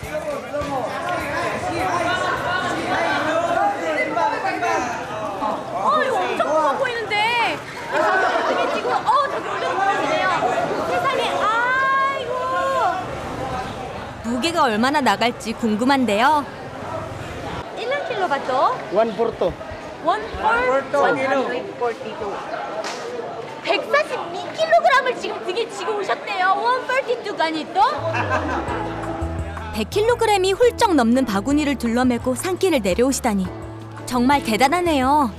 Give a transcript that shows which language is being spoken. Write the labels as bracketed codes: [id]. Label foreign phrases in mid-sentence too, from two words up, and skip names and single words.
[ko] 이거 엄청 커 보이는데 이게 지금 저기 올려놓으시네요. 세상에, 아이고. 무게가 얼마나 나갈지 궁금한데요. [tl] Ilang kilo ba to? 142. [ko] 142kg을 지금 등에 지고 오셨대요. 132가 아니또? 100kg이 훌쩍 넘는 바구니를 둘러매고 산길을 내려오시다니 정말 대단하네요.